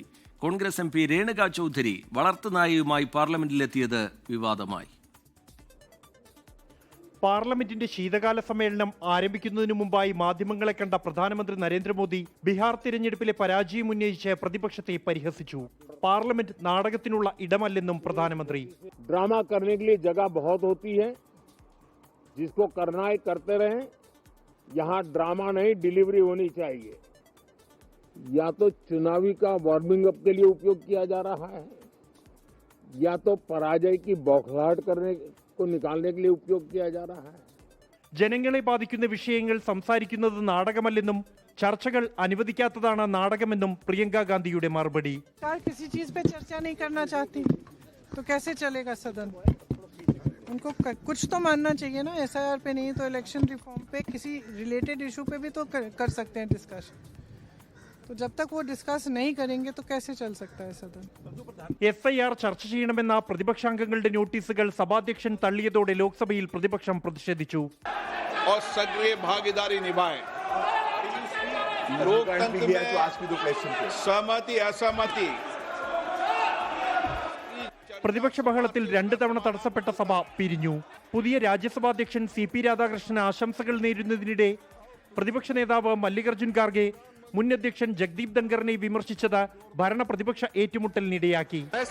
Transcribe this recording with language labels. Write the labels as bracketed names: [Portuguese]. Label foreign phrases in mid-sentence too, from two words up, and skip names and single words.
[Malayalam] കോൺഗ്രസ് MP രേണുക ചൗധരി വളർത്തുനായയുമായി പാർലമെന്റിലെത്തിയത് വിവാദമായി. പാർലമെന്റിന്റെ ശീതകാല സമ്മേളനം ആരംഭിക്കുന്നതിനു മുമ്പായി മാധ്യമങ്ങളെ കണ്ട പ്രധാനമന്ത്രി നരേന്ദ്രമോദി ബീഹാർ തിരഞ്ഞെടുപ്പിലെ പരാജയം ഉന്നയിച്ച് പ്രതിപക്ഷത്തെ പരിഹസിച്ചു. പാർലമെന്റ് നാടകത്തിനുള്ള ഇടമല്ലെന്നും പ്രധാനമന്ത്രി. [Hindi] ड्रामा करने के लिए जगह बहुत होती है, जिसको करना है करते रहें. यहाँ ड्रामा नहीं, डिलीवरी होनी चाहिए. या तो चुनावी का [English] warming up [Hindi] के लिए उपयोग किया जा रहा है, या तो पराजय की बौखलाहट करने को निकालने के लिए उपयोग किया जा रहा है. [Malayalam] ജനങ്ങളെ ബാധിക്കുന്ന വിഷയങ്ങൾ സംസാരിക്കുന്നത് നാടകമല്ലെന്നും ചർച്ചകൾ അനുവദിക്കാത്തതാണ് നാടകമെന്നും പ്രിയങ്ക ഗാന്ധിയുടെ മറുപടി. [Hindi] किसी चीज पे चर्चा नहीं करना चाहती तो कैसे चलेगा सदन? उनको कुछ तो मानना चाहिए ना. SIR पे नहीं तो [English] election reform [Hindi] पे किसी [English] related issue [Hindi] पे भी तो कर सकते हैं डिस्कशन. तो जब तक वो डिस्कस नहीं करेंगे तो कैसे चल सकता है सदन? [Malayalam] SIR ചർച്ച ചെയ്യണമെന്ന പ്രതിപക്ഷാംഗങ്ങളുടെ നോട്ടീസുകൾ സഭാധ്യക്ഷൻ തള്ളിയതോടെ ലോക്സഭയിൽ പ്രതിപക്ഷം പ്രതിഷേധിച്ചു. [Hindi] और सक्रिय भागीदारी निभाएं. लोकतंत्र में सहमति असहमति. [Malayalam] പ്രതിപക്ഷ ബഹളത്തിൽ 2 തവണ തടസ്സപ്പെട്ട സഭ പിരിഞ്ഞു. പുതിയ രാജ്യസഭാധ്യക്ഷൻ CP രാധാകൃഷ്ണന് ആശംസകൾ നേരുന്നതിനിടെ പ്രതിപക്ഷ നേതാവ് മല്ലികാർജ്ജുൻ ഖാർഗെ മുൻ അധ്യക്ഷൻ ജഗ്ദീപ് ധൻഖറിനെ വിമർശിച്ചത് ഭരണ പ്രതിപക്ഷ ഏറ്റുമുട്ടലിനിടയാക്കി.